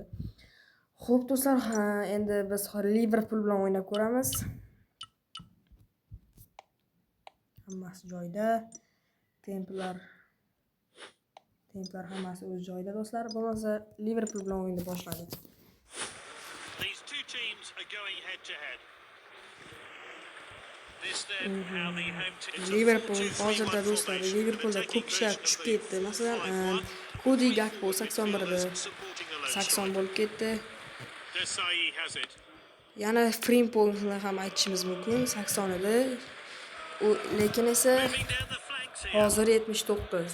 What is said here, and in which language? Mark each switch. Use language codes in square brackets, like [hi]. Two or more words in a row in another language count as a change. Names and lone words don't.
[uz] Xo'p do'stlar, endi biz Liverpool bilan o'ynab ko'ramiz. Hammasi joyida. Templar hammasi o'z joyida do'stlar. Bo'lmasa Liverpool bilan o'yinni boshladik. [en] These two teams are going head to head. This then how the home team [uz] Liverpool hozirda do'stlar, Liverpoolda ko'p kishilar tushib ketdi. Masalan, Cody Gakpo 81da 80 bo'lib ketdi. Yana Frimpongni ham aytishimiz mumkin, 80 edi. Lekin esa hozir 79.